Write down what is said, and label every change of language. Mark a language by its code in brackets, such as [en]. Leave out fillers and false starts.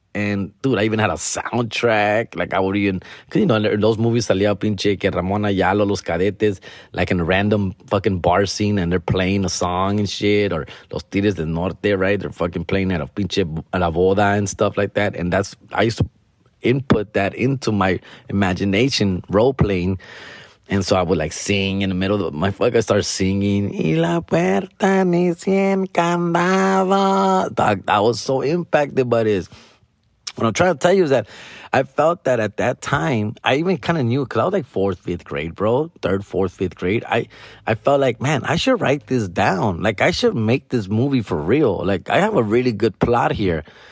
[en] And, dude, I even had a soundtrack. Like, I would even... Because, in those movies, [es] salía pinche que [en] Ramon Ayala, Los Cadetes, like in a random fucking bar scene, and they're playing a song and shit. Or Los Tigres del Norte, right? They're fucking playing at [es] a la boda [en] and stuff like that. And I used to input that into my imagination, role-playing. And so I would, like, sing in the middle of my fuck. I start singing. [es] Y la puerta ni cien candado. [en] Dog, I was so impacted by this. What I'm trying to tell you is that I felt that at that time, I even kind of knew, because I was like 4th, 5th grade, bro. 3rd, 4th, 5th grade. I felt like, man, I should write this down. Like, I should make this movie for real. Like, I have a really good plot here.